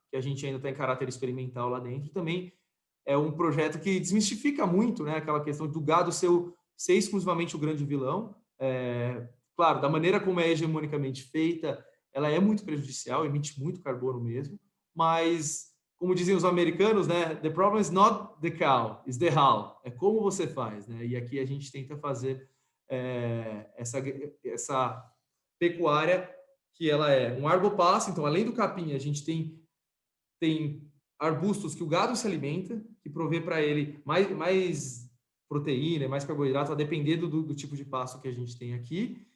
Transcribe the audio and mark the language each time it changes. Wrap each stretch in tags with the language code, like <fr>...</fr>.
<pt>Que a gente ainda está em caráter experimental lá dentro. Também é um projeto que desmistifica muito, né? Aquela questão do gado ser exclusivamente o grande vilão. Claro, da maneira como é hegemonicamente feita, ela é muito prejudicial, emite muito carbono mesmo, mas, como diziam os americanos, né?</pt> <en>The problem is not the cow, it's the how.</en> <pt>É como você faz, né? E aqui a gente tenta fazer essa pecuária que ela é um arbopasto. Então, além do capim, a gente tem arbustos que o gado se alimenta, que provê para ele mais proteína, mais carboidrato, a depender do tipo de pasto que a gente tem aqui.</pt>